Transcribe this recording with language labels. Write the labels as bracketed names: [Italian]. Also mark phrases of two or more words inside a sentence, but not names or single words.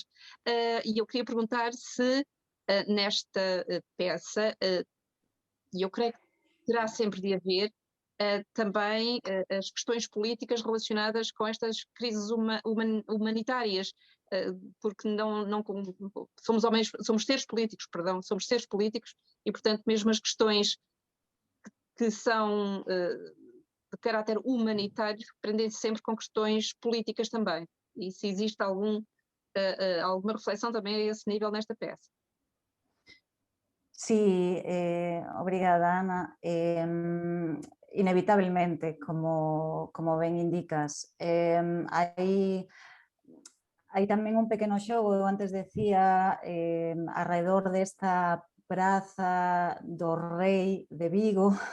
[Portuguese] E eu queria perguntar se nesta peça, e eu creio que terá sempre de haver, também as questões políticas relacionadas com estas crises humanitárias, porque somos seres políticos, perdão, somos seres políticos e, portanto, mesmo as questões que são de caráter humanitário prendem-se sempre com questões políticas também. E se existe alguma reflexão também a esse nível nesta peça. [Galician] Sí, obrigada, Ana. Inevitablemente, como ben indicas, hai tamén un pequeno xogo, eu antes decía, alrededor desta praza do Rei de Vigo,